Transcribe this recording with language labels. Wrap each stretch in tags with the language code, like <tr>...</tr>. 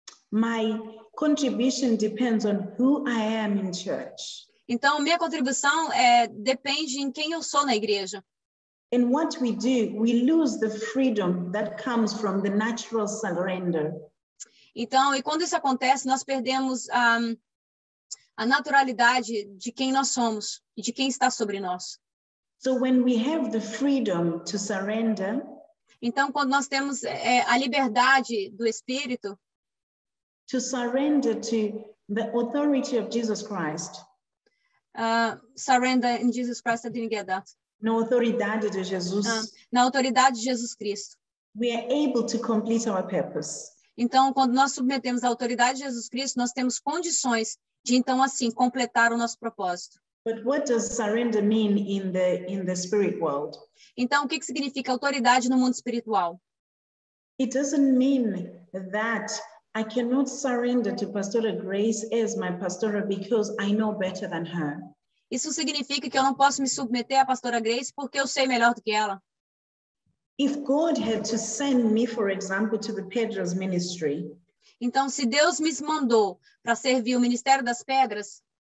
<en>My contribution depends on who I am in church.</en> <pt>Então, minha contribuição depende em quem eu sou na igreja.</pt> <en>And what we do, we lose the freedom that comes from the natural surrender.</en> <pt>Então, e quando isso acontece, nós perdemos a naturalidade de quem nós somos e de quem está sobre nós.</pt> <en>So when we have the freedom to surrender,</en> <pt>então, quando nós temos a liberdade do Espírito,</pt> <en>to surrender to the authority of Jesus Christ. Surrender in Jesus Christ, I didn't get that.</en> <pt>Na autoridade de Jesus. Na autoridade de Jesus Cristo.</pt> <en>We are able to complete our purpose.</en> <pt>Então, quando nós submetemos a autoridade de Jesus Cristo, nós temos condições de, então, assim, completar o nosso propósito.</pt> <en>But what does surrender mean in the spirit world?</en> <pt>Então, o que significa autoridade no mundo espiritual?</pt> <en>It doesn't mean that I cannot surrender to Pastora Grace as my pastora because I know better than her.</en> <pt>Isso significa que eu não posso me submeter à pastora Grace porque eu sei melhor do que ela.</pt> <en>If God had to send me, for example, to the Pedro's ministry,</en> <pt>então, se Deus me mandou para servir o Ministério das Pedras,</pt>